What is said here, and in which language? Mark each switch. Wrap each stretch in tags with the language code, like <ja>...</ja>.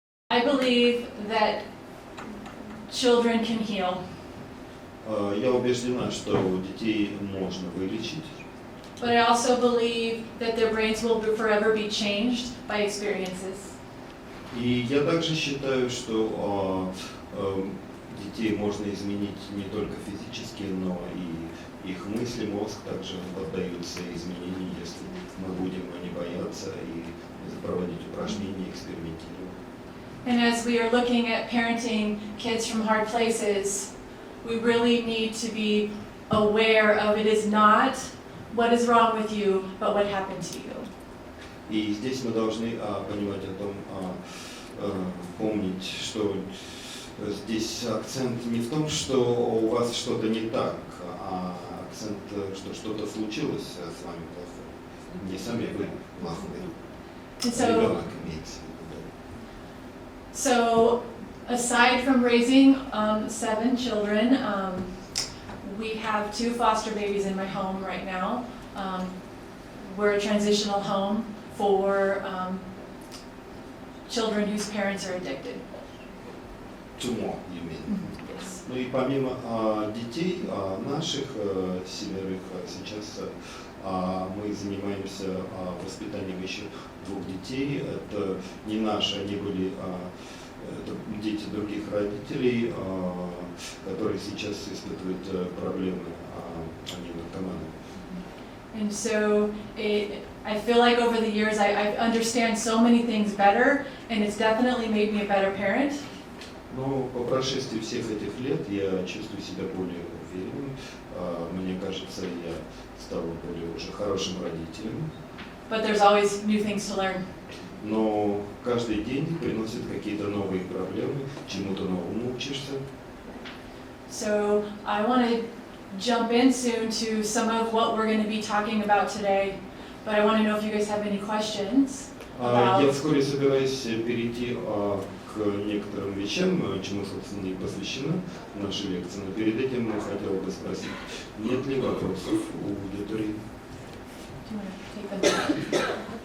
<en>I believe that children can heal.</en> <ru>Я убеждена, что детей можно вылечить.</ru> <en>But I also believe that their brains will forever be changed by experiences.</en> <ru>И я также считаю, что детей можно изменить не только физически, но и их мысли, мозг также поддаются изменению, если мы будем не бояться и проводить упражнения, экспериментировать.</ru> <en>And as we are looking at parenting kids from hard places, we really need to be aware of it is not what is wrong with you, but what happened to you.</en> <ru>И здесь мы должны понимать о том, помнить, что здесь акцент не в том, что у вас что-то не так, а акцент, что что-то случилось с вами плохое. Не сами вы плохой. Ребенок имеется в виду.</ru> <en>So, aside from raising 7 children, we have 2 foster babies in my home right now. We're a transitional home for children whose parents are addicted. To more, you mean? Yes.</en> <ru>Ну и помимо детей наших 7 сейчас мы занимаемся воспитанием еще 2 детей. Это не наши, они были это дети других родителей, которые сейчас испытывают проблемы, они наркоманы.</ru> <en>And so I feel like over the years I understand so many things better, and it's definitely made me a better parent.</en> <ru>Но по прошествии всех этих лет я чувствую себя более уверенным. Мне кажется, я стал более уже хорошим родителем.</ru> <en>But there's always new things to learn.</en> <ru>Но каждый день приносит какие-то новые проблемы, чему-то новому учишься.</ru> <en>So I want to jump in soon to some of what we're going to be talking about today, but I want to know if you guys have any questions.</en> <ru>Я вскоре собираюсь перейти к некоторым вещам, чему, собственно, и посвящена наша лекция. Но перед этим я хотел бы спросить, нет ли вопросов у аудитории?</ru> <en>Do you want to take them?</en>